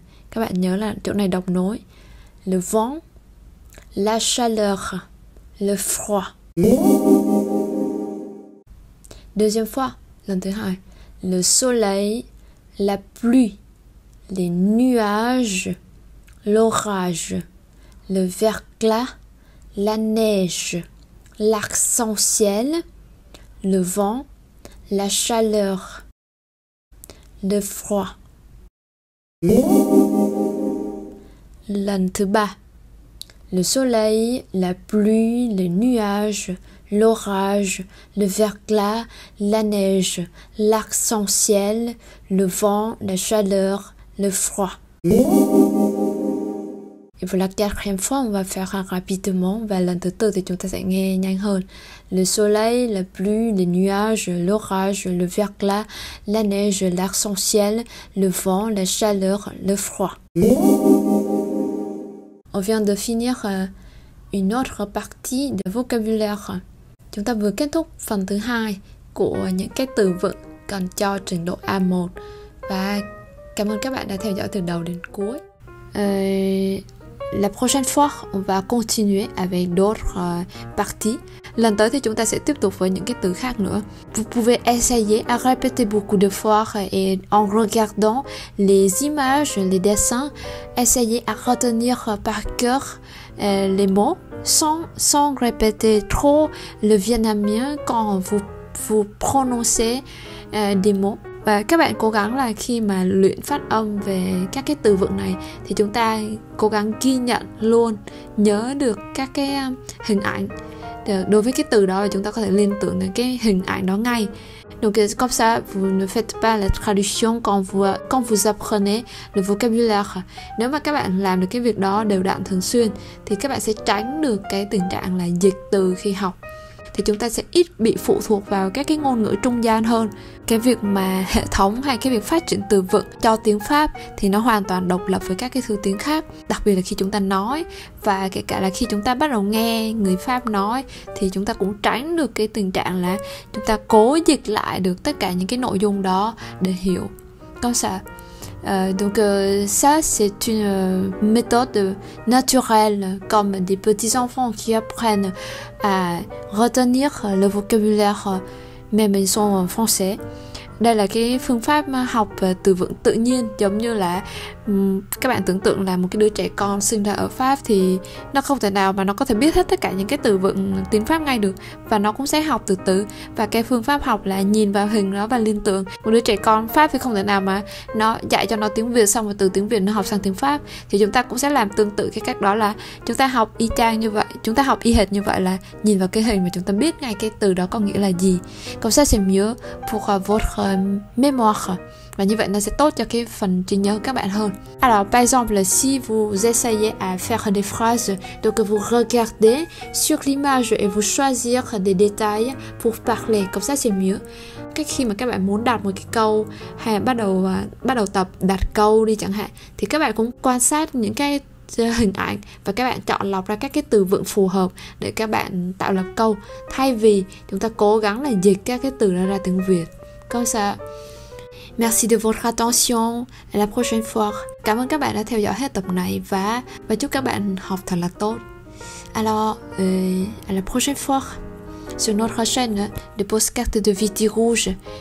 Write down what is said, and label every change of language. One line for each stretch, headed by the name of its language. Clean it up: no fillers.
Vietnamese: Các bạn nhớ là chỗ này đọc nối.
French: Le vent, la chaleur, le froid. Deuxième fois,
Vietnamese: lần thứ 2.
French: Le soleil, la pluie, les nuages, l'orage, le verglas, la neige, l'arc-en-ciel, le vent, la chaleur, le froid.
Vietnamese: Lần thứ 3.
French: Le soleil, la pluie, les nuages, l'orage, le verglas, la neige, l'arc-en-ciel, le vent, la chaleur, le froid. Et pour la quatrième fois, on va faire rapidement.
Vietnamese: Và lần thứ 4 thì chúng ta sẽ nghe nhanh hơn.
French: Le soleil, la pluie, les nuages, l'orage, le verglas, la neige, l'arc-en-ciel, le vent, la chaleur, le froid. On vient de finir une autre partie de vocabulaire.
Vietnamese: Chúng ta vừa kết thúc phần thứ 2 của những cái từ vựng cần cho trình độ A1. Và cảm ơn các bạn đã theo dõi từ đầu đến cuối.
French: La prochaine fois, on va continuer avec d'autres parties.
Vietnamese: Lần tới thì chúng ta sẽ tiếp tục với những cái từ khác nữa.
French: Vous pouvez essayer à répéter beaucoup de fois et en regardant les images, les dessins, essayez à retenir par cœur les mots sans répéter trop le vietnamien quand vous prononcez des mots.
Vietnamese: Và các bạn cố gắng là khi mà luyện phát âm về các cái từ vựng này thì chúng ta cố gắng ghi nhận luôn, nhớ được các cái hình ảnh. Đối với cái từ đó là chúng ta có thể liên tưởng đến cái hình ảnh đó ngay.
French: Donc comme ça, vous ne faites pas la traduction quand vous apprenez le vocabulaire.
Vietnamese: Nếu mà các bạn làm được cái việc đó đều đặn thường xuyên thì các bạn sẽ tránh được cái tình trạng là dịch từ khi học. Thì chúng ta sẽ ít bị phụ thuộc vào các cái ngôn ngữ trung gian hơn. Cái việc mà hệ thống hay cái việc phát triển từ vựng cho tiếng Pháp thì nó hoàn toàn độc lập với các cái thứ tiếng khác. Đặc biệt là khi chúng ta nói và kể cả là khi chúng ta bắt đầu nghe người Pháp nói thì chúng ta cũng tránh được cái tình trạng là chúng ta cố dịch lại được tất cả những cái nội dung đó để hiểu.
French: Comme ça. Donc ça c'est une méthode naturelle comme des petits enfants qui apprennent à retenir le vocabulaire même ils sont français.
Vietnamese: Đây là cái phương pháp học từ vựng tự nhiên giống như là Các bạn tưởng tượng là một cái đứa trẻ con sinh ra ở Pháp thì nó không thể nào mà nó có thể biết hết tất cả những cái từ vựng tiếng Pháp ngay được, và nó cũng sẽ học từ từ. Và cái phương pháp học là nhìn vào hình đó và liên tưởng. Một đứa trẻ con Pháp thì không thể nào mà nó dạy cho nó tiếng Việt xong rồi từ tiếng Việt nó học sang tiếng Pháp. Thì chúng ta cũng sẽ làm tương tự cái cách đó, là chúng ta học y chang như vậy, chúng ta học y hệt như vậy, là nhìn vào cái hình và chúng ta biết ngay cái từ đó có nghĩa là gì.
French: Comme ça c'est mieux pour votre mémoire.
Vietnamese: Và như vậy nó sẽ tốt cho cái phần trí nhớ các bạn hơn.
French: Alors par exemple, si vous essayez à faire des phrases, donc vous regardez sur l'image et vous choisir des détails pour parler, comme ça c'est mieux.
Vietnamese: Cách khi mà các bạn muốn đặt một cái câu hay bắt đầu tập đặt câu đi chẳng hạn, thì các bạn cũng quan sát những cái hình ảnh và các bạn chọn lọc ra các cái từ vựng phù hợp để các bạn tạo lập câu, thay vì chúng ta cố gắng là dịch các cái từ đó ra tiếng Việt.
French: Comme ça. Merci de votre attention. À la prochaine fois.
Vietnamese: Cảm ơn các bạn đã theo dõi hết tập này và chúc các bạn học thật là tốt.
French: Alors, à la prochaine fois sur notre chaîne de podcast de Viti Rouge.